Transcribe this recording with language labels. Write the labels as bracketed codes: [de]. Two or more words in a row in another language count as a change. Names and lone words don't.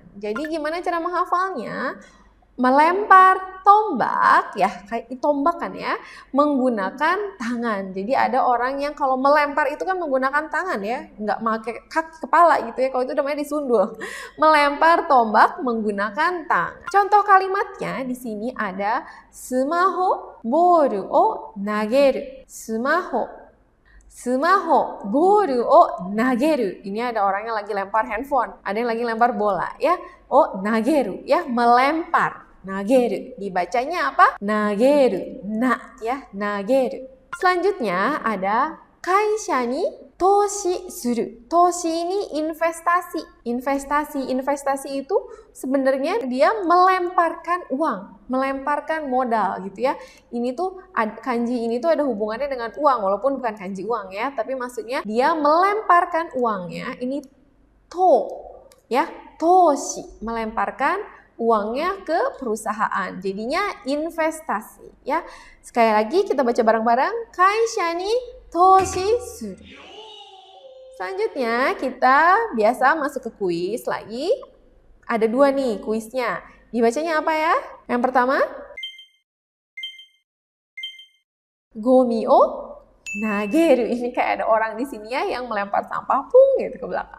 [id] Jadi gimana cara menghafalnya? Melempar tombak ya, kayak tombak kan ya, menggunakan tangan. Jadi ada orang yang kalau melempar itu kan menggunakan tangan ya, nggak pakai kaki kepala gitu ya, kalau itu namanya disundul. Melempar tombak menggunakan tangan. Contoh kalimatnya di sini ada [ja] スマホ ボールを投げる. スマホ ボールを投げる. [id] Ini ada orang yang lagi lempar handphone, ada yang lagi lempar bola ya. [ja] を投げる [id] ya, melempar. Nageru. Dibacanya apa? Nageru. Na ya, nageru. Selanjutnya ada [ja] 会社に投資する. [id] Toshi ini investasi. Investasi itu sebenarnya dia melemparkan uang, melemparkan modal gitu ya. Ini tuh kanji ini tuh ada hubungannya dengan uang walaupun bukan kanji uang ya, tapi maksudnya dia melemparkan uangnya. Ini to ya, toshi, melemparkan uangnya ke perusahaan. Jadinya investasi ya. Sekali lagi kita baca bareng-bareng. [ja] 会社に投資する. [id] Selanjutnya kita biasa masuk ke kuis lagi. Ada 2 nih kuisnya. Dibacanya apa ya? Yang pertama, [ja] ごみを投げる. [id] Ini kayak ada orang di sini ya yang melempar sampah pung gitu ke belakang.